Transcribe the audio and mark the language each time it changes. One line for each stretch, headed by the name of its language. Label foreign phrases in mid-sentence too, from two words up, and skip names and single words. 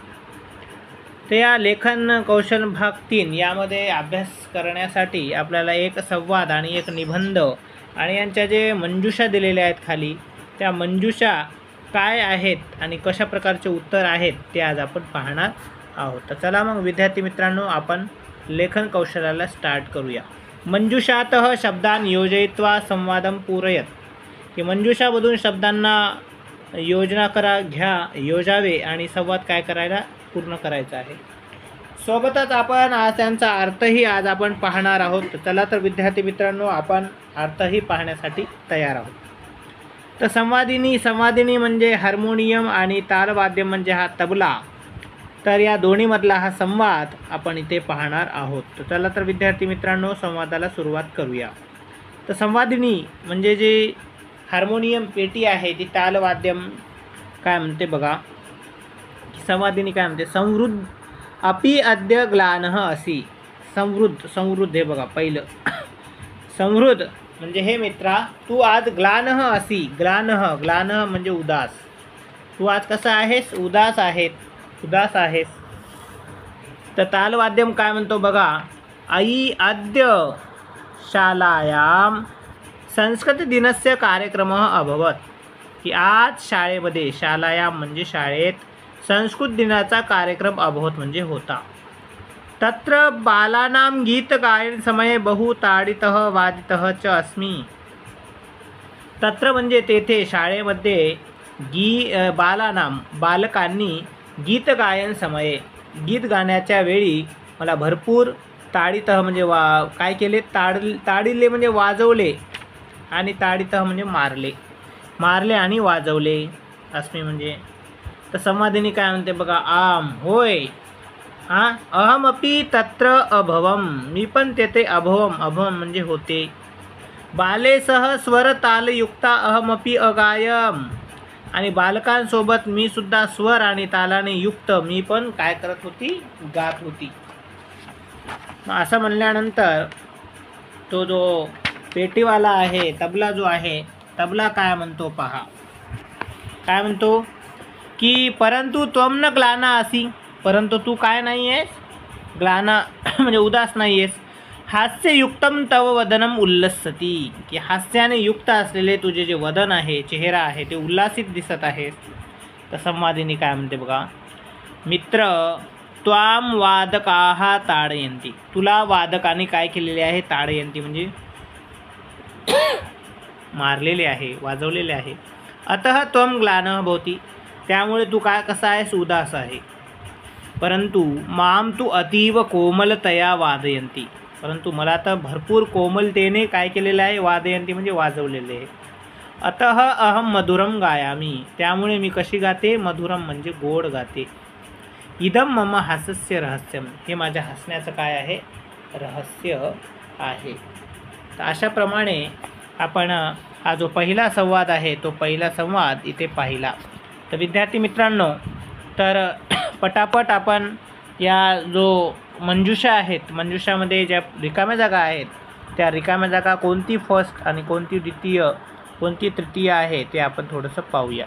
Marathi: तर या लेखन कौशल भाग 3 यामध्ये अभ्यास करण्यासाठी आपल्याला एक संवाद आणि एक निबंध आणि यांच्या जे मंजुषा दिलेल्या आहेत खाली, त्या मंजुषा काय आहेत आणि कशा प्रकारचे उत्तर आहेत ते आज आपण पाहणार आहोत। तर चला मग विद्यार्थी मित्रांनो, आपण लेखन कौशल्याला स्टार्ट करूया।
Sanskrit: मंजुषातः शब्दान योजयित्वा संवादम पूरयत,
Marathi: की मंजुषामधून शब्दांना योजना योजावे आणि संवाद काय करायला पूर्ण करायचा आहे। सोबतच आपण आज त्यांचा अर्थही आज आपण पाहणार आहोत। चला तर विद्यार्थी मित्रांनो, आपण अर्थही पाहण्यासाठी तयार आहोत। तर संवादिनी म्हणजे हार्मोनियम आणि तालवाद्य म्हणजे हा तबला। तर या दोन्हीमधला हा संवाद आपण इथे पाहणार आहोत। तर चला तर विद्यार्थी मित्रांनो, संवादाला सुरुवात करूया। तर संवादिनी म्हणजे जे हार्मोनियम पेटी आहे ती तालवाद्य काय म्हणते बघा। संवादिनी काय म्हणते,
Sanskrit: समृद्ध अपि अद्य ग्लानः असि।
Marathi: समृद्ध हे बघा पहिलं समृद्ध म्हणजे हे मित्रा तू आज
Sanskrit: ग्लानः असि।
Marathi: ग्लानः म्हणजे उदास। तू आज कसा आहेस, उदास आहेस। तर तालवाद्यम काय म्हणतो बघा,
Sanskrit: आई अद्य शालायां संस्कृत दिनस्य कार्यक्रमः अभवत्,
Marathi: की आज शाळेमध्ये, शालायां म्हणजे शाळेत, संस्कृत दिनाचा कार्यक्रम अभवत म्हणजे होता।
Sanskrit: तत्र बालानां गीतगायन समये बहु ताडितः वादितः च अस्मि।
Marathi: तत्र म्हणजे तेथे शाळेमध्ये बालकांनी
Sanskrit: गीतगायन समये
Marathi: गीत गाण्याच्या वेळी मला भरपूर ताडितः म्हणजे काय केले, ताडिले म्हणजे वाजवले आणि ताडितः म्हणजे मारले आणि वाजवले अस्मि म्हणजे। तर संवादिनी काय म्हणते बघा, आम होय,
Sanskrit: अहमपि तत्र अभवम
Marathi: मी पण तेथे अभवम म्हणजे होते।
Sanskrit: बालेसह स्वर तालयुक्ता अहमपि अगायम
Marathi: आणि बालकांसोबत मी सुद्धा स्वर आणि तालाने युक्त मी पण काय करत होती, गात होती। असं म्हणल्यानंतर तो जो पेटीवाला आहे, तबला जो आहे, तबला काय म्हणतो पहा, काय म्हणतो की परंतु
Sanskrit: त्वम न ग्लाना असी,
Marathi: परंतु तू काय नाही आहेस, ग्लाना म्हणजे उदास नाही आहेस।
Sanskrit: हास्ययुक्तम तव वदनम उल्लसती,
Marathi: की हास्याने युक्त असलेले तुझे जे वदन आहे, चेहरा आहे, ते उल्लासित दिसत आहेस। तर संवादिनी काय म्हणते बघा,
Sanskrit: मित्र त्वाम वादकाः ताडयन्ति,
Marathi: तुला वादकाने काय केलेले आहे, ताडयन्ति म्हणजे मारलेले आहे, वाजवलेले आहे।
Sanskrit: अतः त्वम ग्लानः भवति,
Marathi: त्यामुळे तू काय कसा आहेस, उदास आहे। परंतु
Sanskrit: माम तू अतीव कोमलतया वादयन्ति,
Marathi: परंतु मला तर भरपूर कोमलतेने काय केलेलं आहे, वादयन्ति म्हणजे वाजवलेले आहे।
Sanskrit: अतः अहम मधुरम गायामी,
Marathi: त्यामुळे मी कशी गाते, मधुरम म्हणजे गोड गाते।
Sanskrit: इदम मम हास्यस्य रहस्यम,
Marathi: हे माझ्या हसण्याचं काय आहे, रहस्य आहे। तर अशाप्रमाणे आपण हा जो पहिला संवाद आहे तो पहिला संवाद इथे पाहिला। तर विद्यार्थी मित्रांनो, तर पटापट आपण या जो मंजुषा आहेत, मंजुषामध्ये ज्या रिकाम्या जागा आहेत त्या रिकाम्या जागा कोणती फर्स्ट आणि कोणती द्वितीय, कोणती तृतीय आहे ते आपण थोडंसं पाहूया।